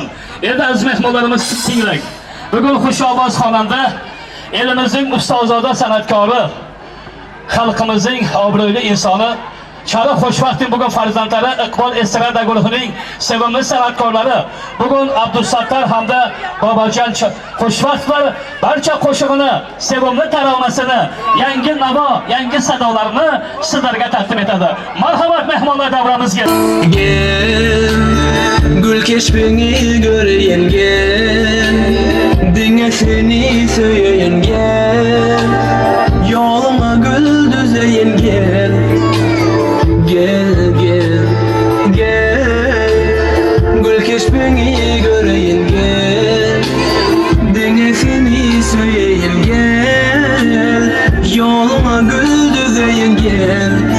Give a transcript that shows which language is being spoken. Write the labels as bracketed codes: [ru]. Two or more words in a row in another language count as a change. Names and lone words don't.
[uz] Endi aziz mehmonlarimiz tinglang. Bugun xushovoz xonanda elimizning ustozoda san'atkori, xalqimizning obro'li insoni Chara Xo'shvaqtning bugun farzandlari Iqbol estrada guruhining sevimli san'atkorlari bugun Abdusattar hamda Bobojon Xo'shvaqtlar barcha qo'shig'ini, sevimli taromasini, yangi navo, yangi sadolarni sizlarga taqdim etadi. Marhamat mehmonlar davramizga. [tr] Gel, gül keşfini göreyin gel, dinle seni söyleyin gel, yoluma gül düzeyin gel. Gel, gül keşfini göreyim gel, dengesini söyleyeyim gel, yoluma gül düzeyin gel.